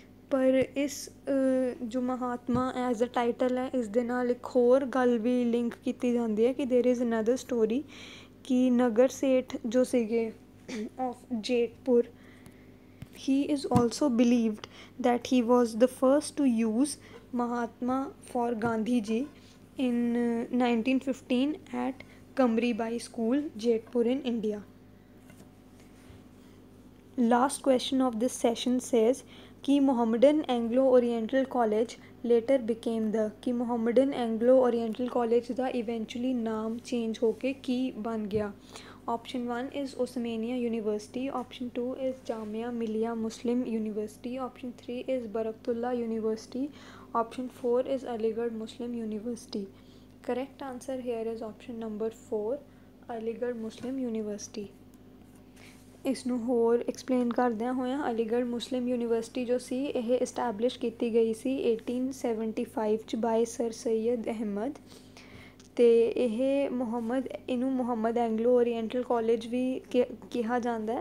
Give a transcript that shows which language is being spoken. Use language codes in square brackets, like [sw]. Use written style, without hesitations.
[pa] ਪਰ ਇਸ ਜੋ ਮਹਾਤਮਾ [en] as a title [pa] ਹੈ, ਇਸ ਦੇ ਨਾਲ ਇੱਕ ਹੋਰ ਗੱਲ ਵੀ ਲਿੰਕ ਕੀਤੀ ਜਾਂਦੀ ਹੈ ਕਿ [en] there is another story [pa] ਕਿ ਨਗਰ ਸੇਠ ਜੋ ਸੀਗੇ of ਜੇਤਪੁਰ, [en] he is also believed that he was the first to use Mahatma for Gandhi ji in 1915 at Kamri Bai School, Jodhpur in India. Last question of this session says कि Mohammedan Anglo-Oriental College later became the, कि Mohammedan Anglo-Oriental College ਦਾ eventually [hi] नाम change होके की बन गया। [en] Option 1 is Osmania University, Option 2 is Jamia Millia Muslim University, Option 3 is Baraktullah University, Option 4 is Aligarh Muslim University. Correct answer here is option number 4, Aligarh Muslim University. [pa] ਇਸ ਨੂੰ ਹੋਰ explain ਕਰਦਿਆਂ ਹੋਇਆਂ ਅਲੀਗੜ੍ਹ ਮੁਸਲਿਮ ਯੂਨੀਵਰਸਿਟੀ ਜੋ ਸੀ ਇਹ ਇਸਟੈਬਲਿਸ਼ ਕੀਤੀ ਗਈ ਸੀ 1875 'ਚ ਬਾਏ ਸਰ ਸੈਯਦ ਅਹਿਮਦ, ਅਤੇ ਇਹਨੂੰ ਮੁਹੰਮਦ ਐਂਗਲੋ ਓਰੀਐਂਟਲ ਕਾਲਜ ਵੀ ਕਿਹਾ ਜਾਂਦਾ।